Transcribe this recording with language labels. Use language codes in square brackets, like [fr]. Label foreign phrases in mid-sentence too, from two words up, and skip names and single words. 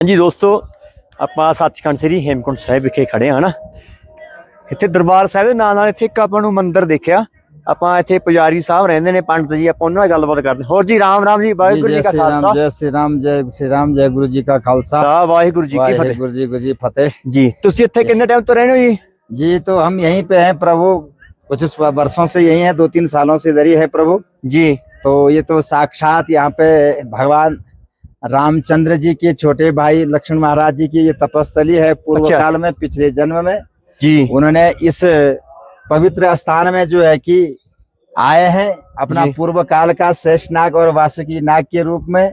[hi] जी दोस्तों, [pa] ਆਪਾਂ ਸੱਚਖੰਡ ਸ੍ਰੀ ਹੇਮਕੁੰਟ ਸਾਹਿਬ ਵਿਖੇ ਖੜੇ ਹਾਂ ਨਾ। ਇੱਥੇ ਦਰਬਾਰ ਸਾਹਿਬ ਦੇ ਨਾਲ ਇੱਥੇ ਇੱਕ ਆਪਾਂ ਨੂੰ ਮੰਦਿਰ ਦੇਖਿਆ। ਆਪਾਂ ਇੱਥੇ ਪੁਜਾਰੀ ਸਾਹਿਬ ਰਹਿੰਦੇ ਨੇ, ਪੰਡਤ ਜੀ, ਆਪਾਂ ਉਹਨਾਂ ਨਾਲ ਗੱਲਬਾਤ ਕਰਦੇ। ਹੋਰ ਜੀ ਰਾਮ ਰਾਮ ਜੀ, ਵਾਹਿਗੁਰੂ ਜੀ ਕਾ ਖਾਲਸਾ। [hi] जय श्री राम, जय श्री राम, जय गुरु जी का खालसा, [pa] ਵਾਹਿਗੁਰੂ ਜੀ ਕੀ ਫਤਿਹ। [hi] गुरु जी फतेह [pa] जी ਤੁਸੀਂ ਇੱਥੇ ਕਿੰਨੇ ਟਾਈਮ ਤੋਂ ਰਹਿੰਦੇ ਹੋ ਜੀ? [hi] जी। तो हम यहीं पे हैं प्रभु, कुछ वर्षों से यही है, 2-3 सालों से इधर ही है प्रभु जी। तो ये तो साक्षात यहाँ पे भगवान रामचंद्र जी के छोटे भाई लक्ष्मण महाराज जी की ये तपस्थली है। पूर्व काल में, पिछले जन्म में जी उन्होंने इस पवित्र स्थान में जो है कि आए हैं, अपना पूर्व काल का शेषनाग और वासुकी नाग के रूप में